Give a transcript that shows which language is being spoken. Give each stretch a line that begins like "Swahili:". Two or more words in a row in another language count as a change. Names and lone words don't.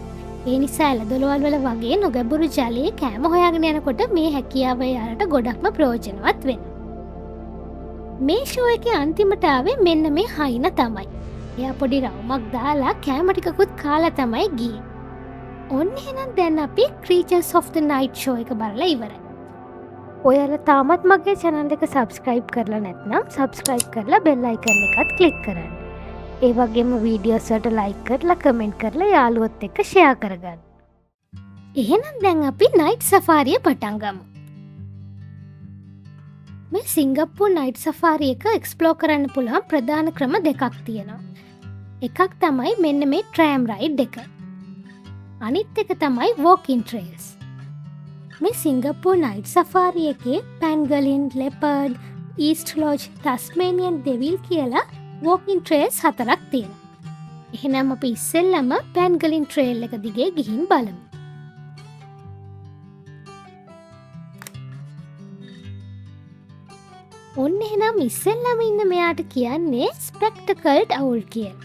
Sinhala: ඒ නිසා එළදොළවල් වල වගේ නොගැඹුරු ජලයේ කෑම හොයාගෙන යනකොට මේ හැකියාව එයාලට ගොඩක්ම ප්‍රයෝජනවත් වෙනවා. මේ ෂෝ එකේ අන්තිමට ආවේ මෙන්න මේ හයින තමයි. එයා පොඩි රවුමක් දාලා කෑම ටිකකුත් කාලා තමයි ගියේ. ඔන්න එහෙනම් දැන් අපි Creatures of the Night show එක බලලා ඉවරයි. ඔයාලා තාමත් මගේ channel එක subscribe කරලා නැත්නම් subscribe කරලා
English: bell icon
Sinhala: එකත් click කරන්න. ඒ වගේම වීඩියෝස් වලට like කරලා comment කරලා යාළුවොත් එක්ක share කරගන්න. එහෙනම් දැන් අපි
English: night safari
Sinhala: පටන් ගමු. මේ සිංගප්පූර්
English: night safari
Sinhala: එක explore කරන්න පුළුවන් ප්‍රධාන ක්‍රම දෙකක් තියෙනවා. එකක් තමයි මෙන්න මේ
English: tram ride
Sinhala: එක. අනිත් එක තමයි
English: walking trails.
Sinhala: මේ සිංගප්පූර්
English: night safari
Sinhala: එකේ pangolin, leopard, east lodge, tasmanian devil කියලා
English: walking trails
Sinhala: 4ක් තියෙනවා. එහෙනම් අපි ඉස්සෙල්ලම
English: pangolin trail
Sinhala: එක දිගේ ගිහින් බලමු. ඔන්න එහෙනම් ඉස්සෙල්ලම ඉන්න මෙයාට කියන්නේ
English: spectacled owl
Sinhala: කියලා.